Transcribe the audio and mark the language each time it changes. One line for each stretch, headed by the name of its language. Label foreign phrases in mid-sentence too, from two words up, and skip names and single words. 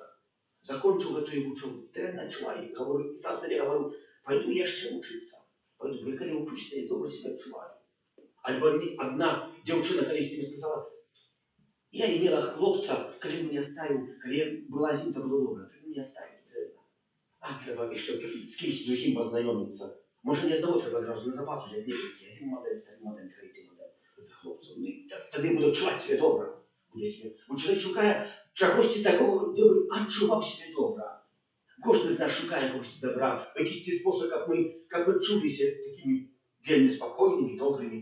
Belarusian: Закончыў гэтую вучобу, дрэнна адчуваю, сам сабе гавару, пайду яшчэ вучыцца. Пайду, бо калі вучуся, я добра сябе адчуваю. Альбо адна дзяўчына калісьці мне сказала, я имела хлопца, калі мяне ставіў, калі я была з ім, то было добра, калі мяне ставіў, дрэнна. А трэба яшчэ з кімсь другім пазнаёміцца.
Ukrainian: Може, ні одного треба одразу на запас взяти некілька. Один модель, второй модель, третій модель. Хлопців. Тоді буде відчувати себе добре. Бо чоловік шукає чогось такого, де би відчував себе добре. Кожен з нас шукає когось добра. В якийсь спосіб, як ми чулися такими вельми спокійними, добрими.